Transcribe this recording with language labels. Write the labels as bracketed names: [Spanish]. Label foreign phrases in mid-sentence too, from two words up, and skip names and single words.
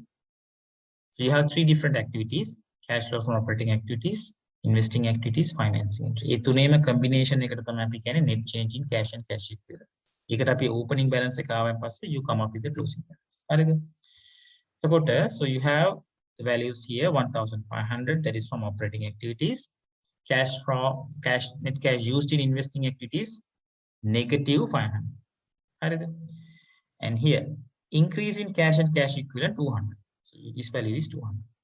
[English] So you have three different activities: cash flow from operating activities, investing activities, financing. ये [Sinhala] තුනේම combination එකට තමයි අපි කියන්නේ [English] net change in cash and cash equivalent. [Sinhala] ඒකට අපි [English] opening balance [Sinhala] එක ආවන් පස්සේ [English] you come up with the closing balance. [Sinhala] හරිද? [English] එතකොට so you have the values here 1500, that is from operating activities. Net cash used in investing activities negative 500. [Sinhala] හරිද? [English] And here increase in cash and cash equivalent 200. So this value is 200.